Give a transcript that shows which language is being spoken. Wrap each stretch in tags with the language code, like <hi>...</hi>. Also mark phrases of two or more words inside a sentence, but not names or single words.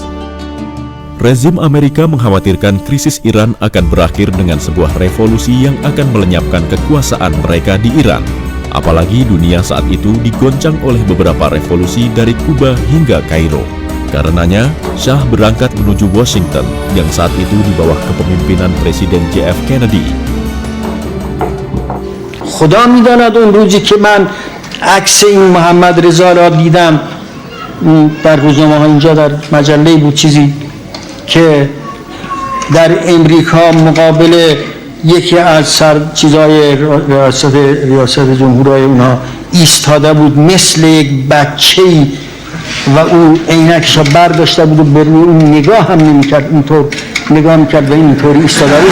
<id>Rezim Amerika mengkhawatirkan krisis Iran akan berakhir dengan sebuah revolusi yang akan melenyapkan kekuasaan mereka di Iran. Apalagi dunia saat itu digoncang oleh beberapa revolusi dari Kuba hingga Kairo. Karenanya, Syah berangkat menuju Washington yang saat itu di bawah kepemimpinan Presiden JF Kennedy.</id> <fa>خدا میداند اون روزی که من عکس این محمد رضا را دیدم در روزنامه ها، اینجا در مجله بود چیزی که در امریکا مقابل یکی از چیزای ریاست جمهورهای اونها ایستاده بود مثل یک بچه‌ای و او عینکش را برداشته بود و به روی اون نگاه هم نمی‌کرد، اینطور نگاه می‌کرد و اینطور ایستاده بود.</fa>